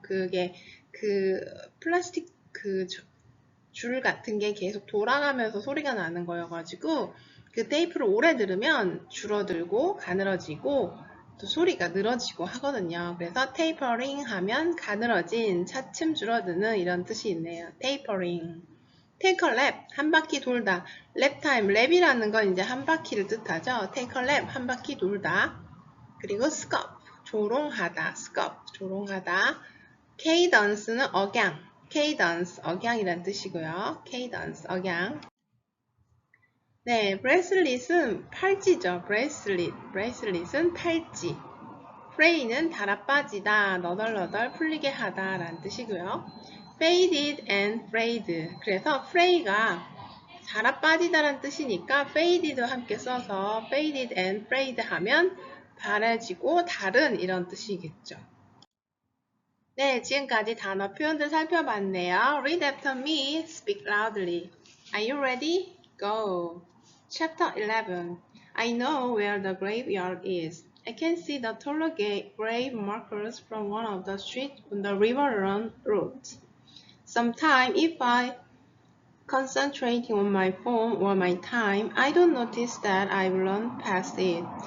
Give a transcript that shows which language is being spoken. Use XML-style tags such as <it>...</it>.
<ko>그게 그 플라스틱 그 줄 같은 게 계속 돌아가면서 소리가 나는 거여가지고 그 테이프를 오래 들으면 줄어들고 가늘어지고 또 소리가 늘어지고 하거든요. 그래서 테이퍼링 하면 가늘어진, 차츰 줄어드는 이런 뜻이 있네요. 테이퍼링.</ko> <en>take a lap,</en> <ko>한 바퀴 돌다. lap time, 랩이라는 건 이제 한 바퀴를 뜻하죠.</ko> <en>take a lap,</en> <ko>한 바퀴 돌다. 그리고 scup, 조롱하다. scup, 조롱하다. cadence는 억양. cadence, 억양이란 뜻이고요. cadence, 억양. 네, bracelet은 팔찌죠. bracelet은 팔찌. fray는 달아빠지다, 너덜너덜 풀리게 하다 라는 뜻이고요.</ko> <en>faded and frayed.</en> <ko>그래서 fray가 달아빠지다 라는 뜻이니까 faded 함께 써서</ko> <en>faded and frayed</en> <ko>하면 바래지고 다른 이런 뜻이겠죠. 네, 지금까지 단어 표현들 살펴봤네요.</ko> <en>Read after me, speak loudly. Are you ready? Go. Chapter 11. I know where the graveyard is. I can see the taller grave markers from one of the streets on the River Run route. Sometimes, if I concentrating on my phone or my time, I don't notice that I've run past it.</en>